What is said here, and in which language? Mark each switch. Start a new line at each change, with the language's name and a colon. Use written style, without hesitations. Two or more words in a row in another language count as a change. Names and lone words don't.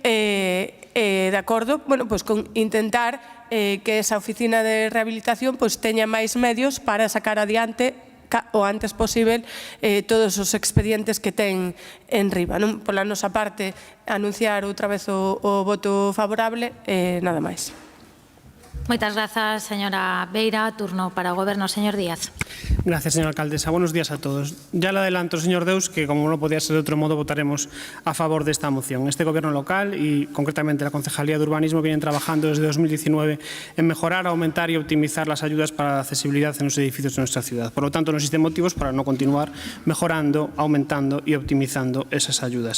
Galician: de acordo con intentar que esa oficina de rehabilitación teña máis medios para sacar adiante o antes posible todos os expedientes que ten en riba. Pola nosa parte, anunciar outra vez o voto favorable, nada máis. Moitas grazas, señora Beira. Turno para o Goberno, señor Díaz.
Spanish: Gracias, señora alcaldesa. Buenos días a todos. Ya le adelanto, señor Deus, que como no podía ser de otro modo, votaremos a favor de esta moción. Este Gobierno local y concretamente la Concejalía de Urbanismo vienen trabajando desde 2019 en mejorar, aumentar y optimizar las ayudas para la accesibilidad en los edificios de nuestra ciudad. Por lo tanto, no existen motivos para no continuar mejorando, aumentando y optimizando esas ayudas.